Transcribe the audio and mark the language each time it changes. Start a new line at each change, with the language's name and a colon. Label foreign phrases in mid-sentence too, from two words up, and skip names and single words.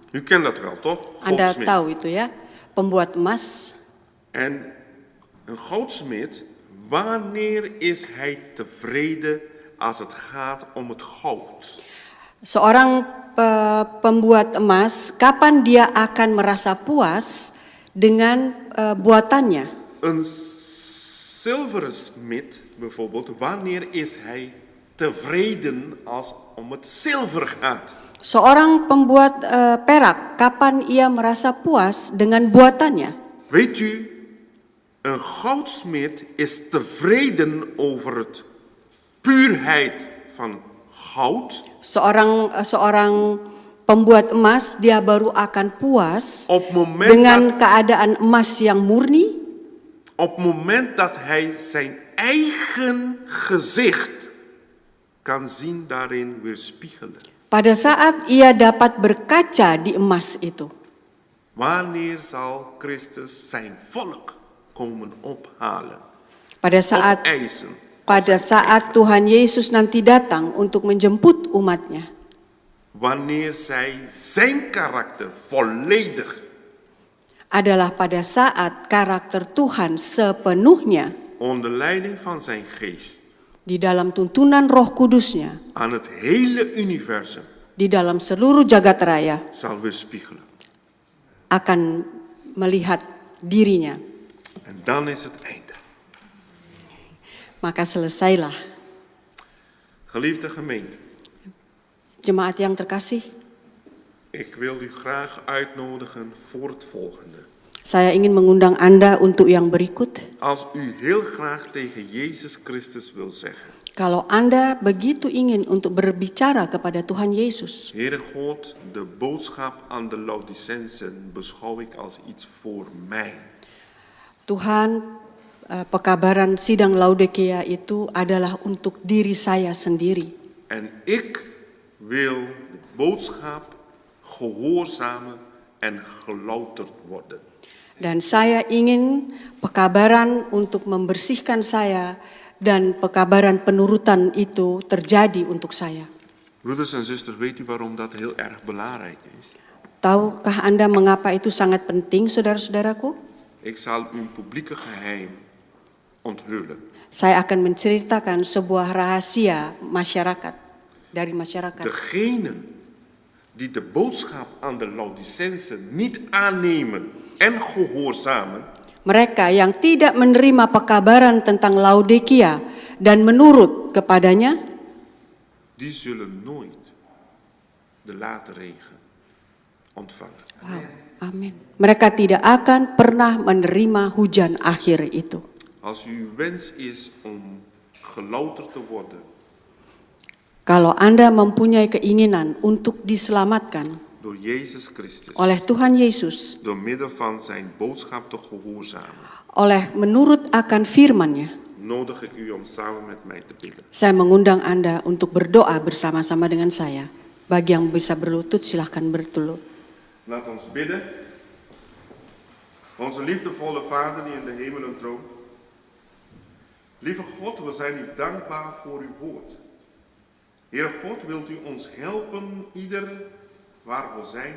Dutch: u kent dat wel toch?
Indonesian: Anda
Dutch: Goudsmid.
Indonesian: tahu itu ya, pembuat emas.
Dutch: En een goudsmid, wanneer is hij tevreden als het gaat om het goud?
Indonesian: Seorang pembuat emas, kapan dia akan merasa puas dengan buatannya?
Dutch: Een zilveren smid bijvoorbeeld, wanneer is hij tevreden als om het zilver gaat?
Indonesian: Seorang pembuat perak, kapan ia merasa puas dengan buatannya?
Dutch: Weet u, een goudsmid is tevreden over het puurheid van goud.
Indonesian: Seorang pembuat emas, dia baru akan puas
Dutch: Op moment
Indonesian: dengan keadaan emas yang murni.
Dutch: Op het moment dat hij zijn eigen gezicht kan zien daarin weerspiegelen.
Indonesian: Pada saat ia dapat berkaca di emas itu.
Dutch: Wanneer zal Christus zijn volk komen ophalen?
Indonesian: Pada saat
Dutch: Opeisen.
Indonesian: Tuhan Yesus nanti datang untuk menjemput umatnya.
Dutch: Wanneer zij zijn karakter volledig
Indonesian: Adalah pada saat karakter Tuhan sepenuhnya
Dutch: onder leiding van zijn geest
Indonesian: di dalam tuntunan Roh Kudusnya,
Dutch: aan het hele universum
Indonesian: di dalam seluruh jagat raya
Dutch: zal weerspiegelen.
Indonesian: akan melihat dirinya.
Dutch: En dan is het einde.
Indonesian: Maka selesailah.
Dutch: Geliefde gemeente,
Indonesian: Jemaat yang terkasih,
Dutch: ik wil u graag uitnodigen voor het volgende.
Indonesian: saya ingin mengundang Anda untuk yang berikut.
Dutch: Als u heel graag tegen Jezus Christus wil zeggen:
Indonesian: Kalau Anda begitu ingin untuk berbicara kepada Tuhan Yesus,
Dutch: Heere God, de boodschap aan de Laodicensen beschouw ik als iets voor mij.
Indonesian: Tuhan, pekabaran sidang Laodikia itu adalah untuk diri saya sendiri.
Dutch: En ik wil de boodschap gehoorzamen en gelouterd worden.
Indonesian: Dan saya ingin pekabaran untuk membersihkan saya dan pekabaran penurutan itu terjadi untuk saya.
Dutch: Broeders en zusters, weet u waarom dat heel erg belangrijk is?
Indonesian: Tahukah Anda mengapa itu sangat penting, saudara-saudaraku?
Dutch: Ik zal u een publieke geheim onthullen.
Indonesian: Saya akan menceritakan sebuah rahasia masyarakat, dari masyarakat.
Dutch: Degenen die de boodschap aan de Laodicense niet aannemen en gehoorzamen,
Indonesian: Mereka yang tidak menerima pekabaran tentang Laodikia dan menurut kepadanya,
Dutch: die zullen nooit de late regen ontvangen.
Indonesian: wow, amin. Mereka tidak akan pernah menerima hujan akhir itu.
Dutch: Als uw wens is om gelouterd te worden
Indonesian: Kalau Anda mempunyai keinginan untuk diselamatkan
Dutch: door Jezus Christus,
Indonesian: oleh Tuhan Yesus,
Dutch: door middel van zijn boodschap te gehoorzamen,
Indonesian: oleh menurut akan firman-Nya,
Dutch: nodig ik u om samen met mij te bidden.
Indonesian: saya mengundang Anda untuk berdoa bersama-sama dengan saya. Bagi yang bisa berlutut, silahkan berlutut.
Dutch: Laat ons bidden. Onze liefdevolle Vader die in de hemelen troont. Lieve God, we zijn u dankbaar voor uw woord. Heere God, wilt u ons helpen, ieder waar we zijn?